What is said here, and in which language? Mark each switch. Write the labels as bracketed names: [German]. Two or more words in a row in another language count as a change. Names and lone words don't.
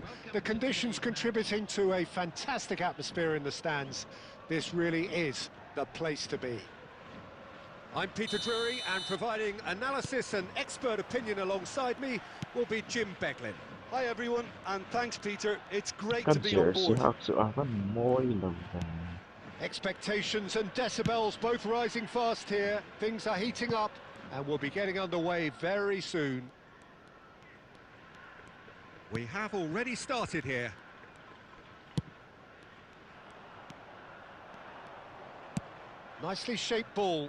[English] The conditions contributing to a fantastic atmosphere in the stands. This really is the place to be. I'm Peter Drury, and providing analysis and expert opinion alongside me will be Jim Beglin. Hi everyone, and thanks Peter. It's great kan to be on jersey board. [Mizo] hak chu a kan moi lo [English] Expectations and decibels both rising fast here. Things are heating up and we'll be getting underway very soon. We have already started here. Nicely shaped ball.